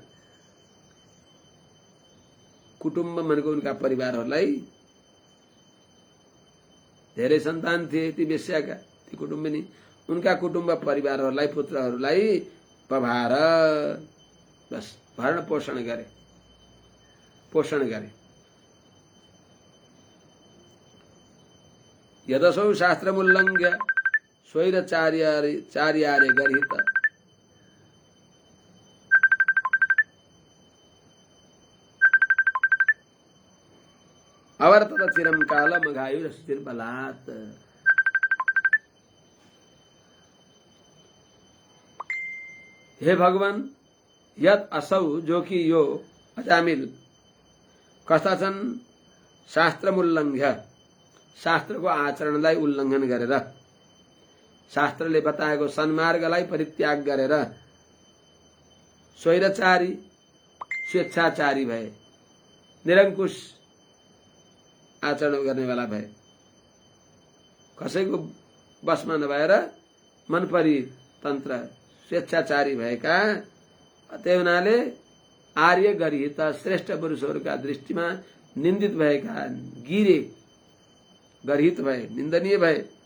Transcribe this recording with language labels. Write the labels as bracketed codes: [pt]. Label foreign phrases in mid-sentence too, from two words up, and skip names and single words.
[ne] कुटुम्ब भनेको उनका परिवारहरूलाई धेरै सन्तान थिए ती वेश्याका ती कुटुम्बिनी उनका कुटुम्ब परिवारहरूलाई पुत्रहरूलाई बभार बस भरण पोषण गरे [sa] यदसौ शास्त्रमुल्लङ्घ्य स्वैरचार्यारे गर्हित अवर्तत चिरं कालम अघायुरसुचिर्बलात् [ne] हे भगवान [sa] यद असौ [ne] जो कि यो अजामिल कस्ता छन् शास्त्रमुल्लङ्घ्य शास्त्रको आचरणलाई उल्लङ्घन गरेर शास्त्रले बताएको सन्मार्गलाई परित्याग गरेर स्वैरचारी स्वेच्छाचारी भए निरङ्कुश आचरण गर्नेवाला भए कसैको बसमा नभएर मनपरी तन्त्र स्वेच्छाचारी भएका त्यही हुनाले आर्य गरिहित श्रेष्ठ पुरुषहरूका दृष्टिमा निन्दित भएका गिरे गरिहित भए निन्दनीय भए